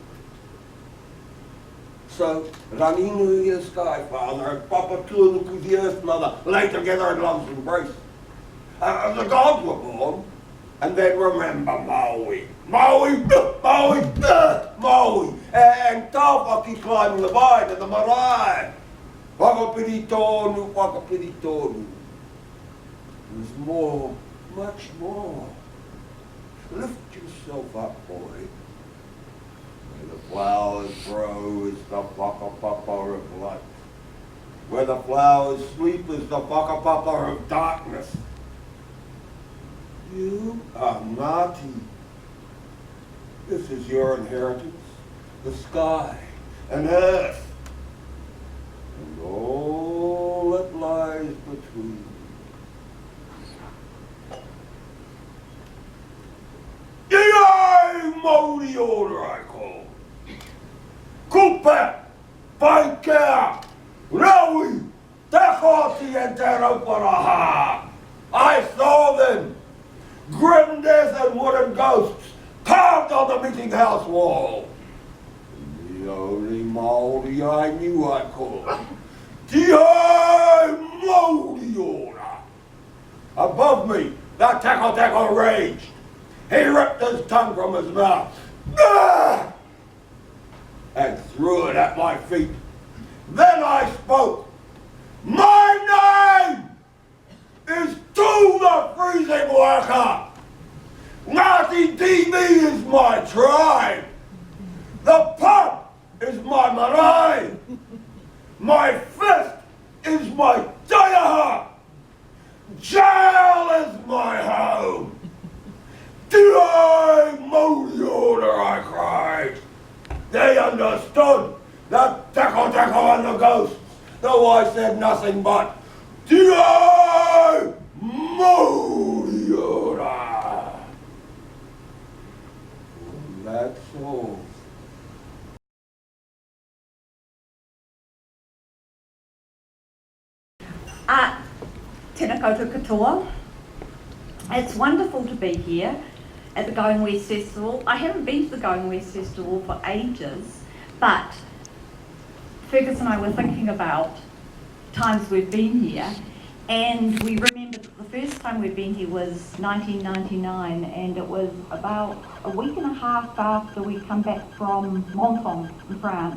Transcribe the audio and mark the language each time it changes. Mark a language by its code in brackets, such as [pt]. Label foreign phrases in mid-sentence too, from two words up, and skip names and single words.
[en] So, Rangi Nui, the Sky Father, and Papa Tuanuku, the Earth Mother, lay together in love's embrace. The gods were born, and then remember Maui. Maui, Maui, Maui, and Tawhaki climbing the vine and the marae. [mi] Whakapiri tōnu, whakapiri tōnu. [en] There's more much more. Lift yourself up, boy. Where the flowers grow is the whakapapa of light. Where the flowers sleep is the whakapapa of darkness. You are Ngāti. This is your inheritance, the sky and earth, and all that lies between. [mi] Iai mauri ora [en] I call. Kupe, Paikea, Raui, Te Hoti and Te Rauparaha. I saw them, grim death and wooden ghosts, carved on the meeting house wall. The only Māori I knew I called. [mi] Te ai mauri ora. [en] Above me, the Tako raged. He ripped his tongue from his mouth and threw it at my feet. Then I spoke. My name is To the Freezing Worker. Ngāti TV is my tribe. The pub is my marae. My fist is my taiaha. Jail is my home. [mi] Te ai mauri ora, [en] I cried. They understood the Tako and the ghosts, though I said nothing but [mi] Te ai mauri ora. [en] And that's all. [mi] Tēnā koutou katoa. [en] It's wonderful to be here at the Going West Festival. I haven't been to the Going West Festival for ages, but Fergus and I were thinking about times we've been here, and we remembered that the first time we'd been here was 1999, and it was about a week and a half after we'd come back from Menton in France.